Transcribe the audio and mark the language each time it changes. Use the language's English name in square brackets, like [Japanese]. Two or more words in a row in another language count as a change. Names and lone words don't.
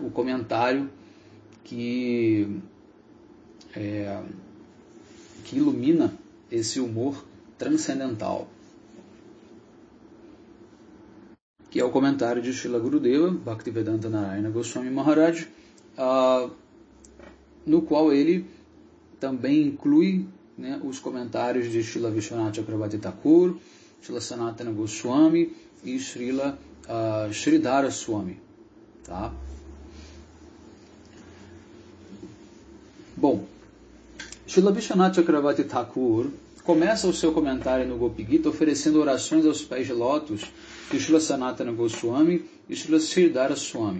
[Portuguese] O comentário que ilumina esse humor transcendental, que é o comentário de Srila Gurudeva, Bhaktivedanta Narayana Goswami Maharaj, no qual ele também inclui, né, os comentários de Srila Vishwanath Chakravarti Thakur, Srila Sanatana Goswami e Srila Sridhara Swami. Tá? Bom, Srila Vishwanath Chakravarti Thakur começa o seu comentário no Gopi Gita oferecendo orações aos pés de lótus de Srila Sanatana Goswami e Srila Sridhara Swami.